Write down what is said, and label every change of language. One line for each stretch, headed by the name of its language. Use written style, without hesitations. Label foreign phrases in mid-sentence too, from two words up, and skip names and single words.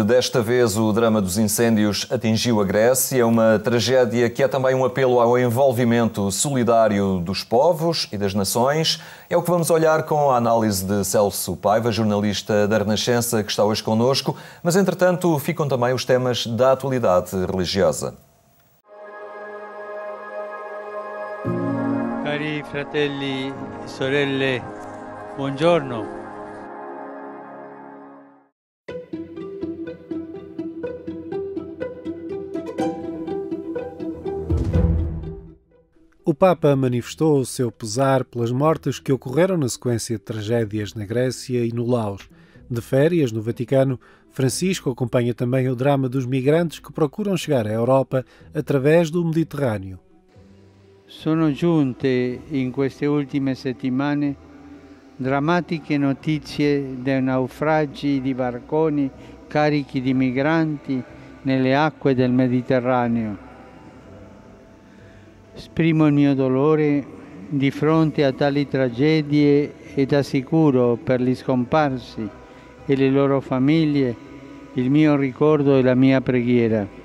Portuguese: Desta vez o drama dos incêndios atingiu a Grécia, uma tragédia que é também um apelo ao envolvimento solidário dos povos e das nações. É o que vamos olhar com a análise de Celso Paiva, jornalista da Renascença, que está hoje connosco, mas entretanto ficam também os temas da atualidade religiosa.
Italian: Cari fratelli e sorelle, buongiorno.
Portuguese: O Papa manifestou o seu pesar pelas mortes que ocorreram na sequência de tragédias na Grécia e no Laos. De férias no Vaticano, Francisco acompanha também o drama dos migrantes que procuram chegar à Europa através do Mediterrâneo.
Italian: Sono giunte in queste ultime settimane drammatiche notizie dei naufragi di barconi carichi di migranti nelle acque del Mediterraneo. Esprimo il mio dolore di fronte a tali tragedie ed assicuro per gli scomparsi e le loro famiglie il mio ricordo e la mia preghiera.